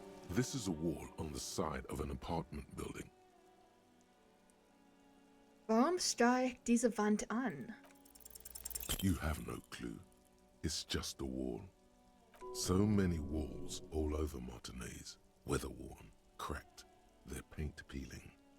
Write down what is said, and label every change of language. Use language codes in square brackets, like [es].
[en] This is a wall on the side of an apartment building. [de] Warum starre ich diese Wand an? [en] You have no clue. It's just a wall. So many walls all over Martinez, weather-worn, cracked, their paint peeling.